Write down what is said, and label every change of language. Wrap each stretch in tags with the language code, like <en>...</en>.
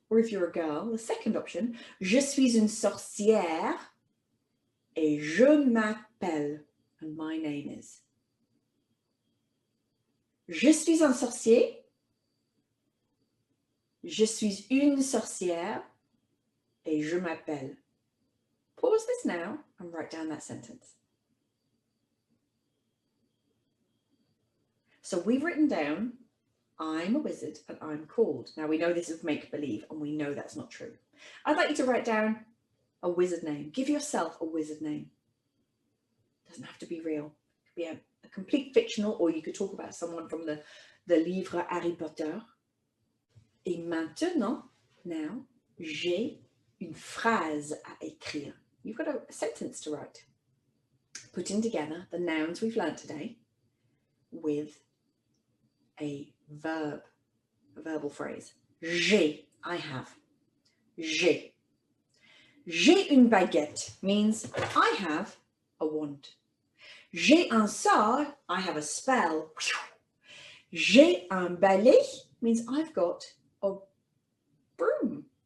<en>Or if you're a girl, the second option,</en> <fr>je suis une sorcière et je m'appelle,</fr> <en>and my name is.</en> <fr>Je suis un sorcier. Je suis une sorcière et je m'appelle.</fr> <en>Pause this now and write down that sentence. So we've written down, I'm a wizard and I'm called. Now we know this is make-believe and we know that's not true. I'd like you to write down a wizard name. Give yourself a wizard name. Doesn't have to be real. It could be a complete fictional, or you could talk about someone from the livre Harry Potter.</en> <fr>Et maintenant,</fr> <en>now,</en> <fr>j'ai une phrase à écrire.</fr> <en>You've got a sentence to write. Putting together the nouns we've learnt today with a verb, a verbal phrase.</en> <fr>J'ai, I have. J'ai. J'ai une baguette</fr> <en>means I have a wand.</en> <fr>J'ai un sort,</fr> <en>I have a spell.</en> <fr>J'ai un balai</fr> <en>means I've got a broom.</en>